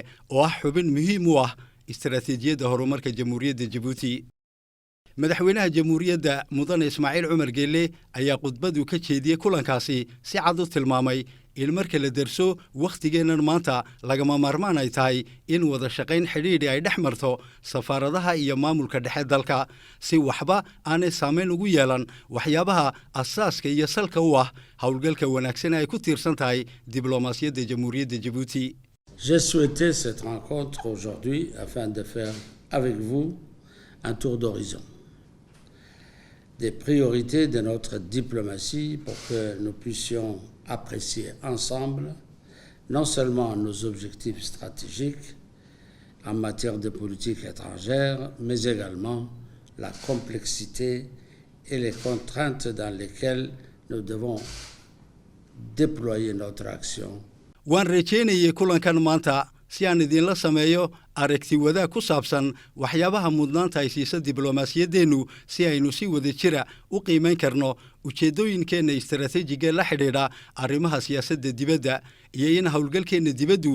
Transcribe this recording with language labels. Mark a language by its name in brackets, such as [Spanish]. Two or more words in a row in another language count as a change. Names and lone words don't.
[Somali] oo ah xubin muhiim u ah istaraatiijiyadda horumarka jamhuuriyadda jabuuti madaxweynaha jamhuuriyadda mudane ismaaciil cumar geele ayaa khudbadu ka jeediyey kulankaasi si cad u tilmaamay in marka la darso wakhtigeennan maanta lagama maarmaan ay tahay in wada shaqayn xidhiidhi ay dhex marto safaaradaha iyo maamulka dhexe dalka si waxba aanay saamayn ugu yeelan waxyaabaha asaaska iyo salka u ah howlgalka wanaagsan ay ku tiirsan tahay diblomaasiyadda jamhuuriyadda jabuuti. [French] J'ai souhaité cette rencontre aujourd'hui afin de faire avec vous un tour d'horizon des priorités de notre diplomatie pour que nous puissions apprécier ensemble non seulement nos objectifs stratégiques en matière de politique étrangère, mais également la complexité et les contraintes dans lesquelles nous devons déployer notre action. [Somali] waan rajaynayay kulankan maanta si aan idinla sameeyo aragti wadaag ku saabsan waxyaabaha mudnaanta ay siiso diblomaasiyaddeennu si aynu si wada jira u qiimayn karno ujeeddooyinkeenna istaraatiijiga la xidhiidha arrimaha siyaasadda dibadda iyo in howlgalkeenna dibaddu